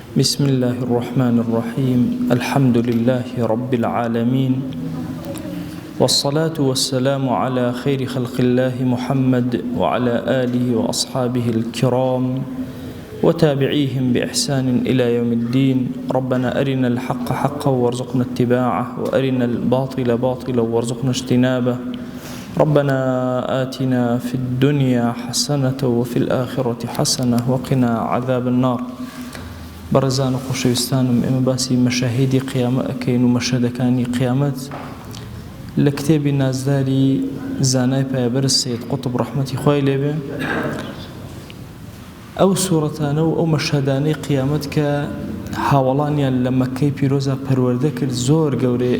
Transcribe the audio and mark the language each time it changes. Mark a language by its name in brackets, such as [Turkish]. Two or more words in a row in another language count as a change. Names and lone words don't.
[Arabic] بسم الله الرحمن الرحيم الحمد لله رب العالمين والصلاة والسلام على خير خلق الله محمد وعلى آله وأصحابه الكرام وتابعيهم بإحسان إلى يوم الدين. ربنا أرنا الحق حقا وارزقنا اتباعه وأرنا الباطل باطلا وارزقنا اجتنابه. ربنا آتنا في الدنيا حسنة وفي الآخرة حسنة وقنا عذاب النار. [Central Kurdish] بەڕێزان و خۆشەویستانم، ئێمە باسی مەشاهیدی قیامەت ئەکەین و مەشهەدەکانی قیامەت لە کتێبی نازداری زانای پایەبەرز سەید قوتب ڕەحمەتی خوای لێبێ. ئەو سوورەتانە و ئەو مەشهەدانەی قیامەت کە هاوڵانیان لە مەککەی پیرۆزە پەروەردە کرد زۆر گەورەیە.